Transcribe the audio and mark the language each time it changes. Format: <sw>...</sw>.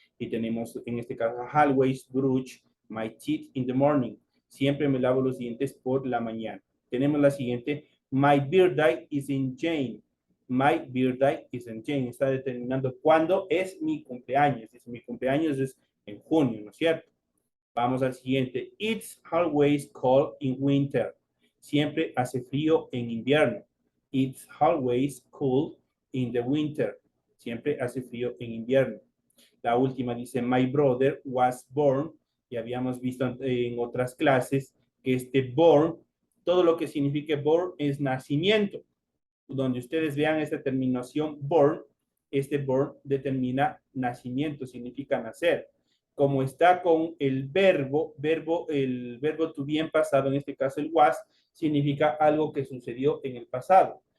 <es>Y tenemos en este caso,</es> <en>always brush my teeth in the morning.</en> <es>Siempre me lavo los dientes por la mañana. Tenemos la siguiente,</es> <en>my birthday is in June. My birthday is in June.</en> <es>Está determinando cuándo es mi cumpleaños. Mi cumpleaños es en junio, ¿no es cierto? Vamos al siguiente.</es> <en>It's always cold in winter.</en> <es>Siempre hace frío en invierno.</es> <en>It's always cold in the winter.</en> <es>Siempre hace frío en invierno. La última dice,</es> <en>my brother was born.</en> <es>Y habíamos visto en otras clases que este born, todo lo que significa born es nacimiento. Donde ustedes vean esta terminación born, este born determina nacimiento, significa nacer. Como está con el verbo to be en pasado, en este caso el was, significa algo que sucedió en el pasado.</es>